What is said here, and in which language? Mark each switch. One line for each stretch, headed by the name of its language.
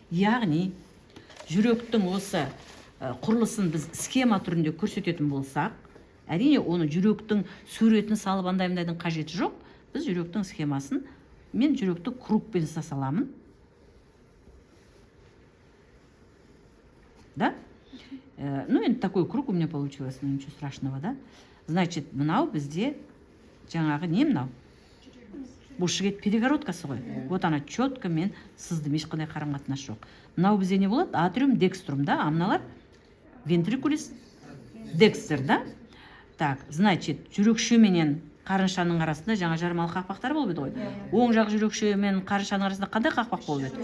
Kazakh: Яғни жүректің осы құрылысын біз схема түрінде көрсететін болсақ, әрине оны жүректің суретін салып андайдың қажеті жоқ. Біз жүректің схемасын, мен жүректі кругпен саламын. Да?
Russian: Ну, енді такой круг у меня получилось, но ничего страшного, да?
Kazakh: Значит, мынау бізде жаңағы не мынау? Бұл шегет перегородкасы ғой. Вот ана четко мен сыздым, ешқандай қарым-қатынас жоқ. Мынау бізде не болады? Атриум, декструм, да? А мыналар вентрикулис, декстер, да? Так, значит, жүрекше менен қарыншаның арасында жаңа жармалы қақпақтар болып еді ғой. Оң жақ жүрекше мен қарыншаның арасында қандай қақпақ болып еді?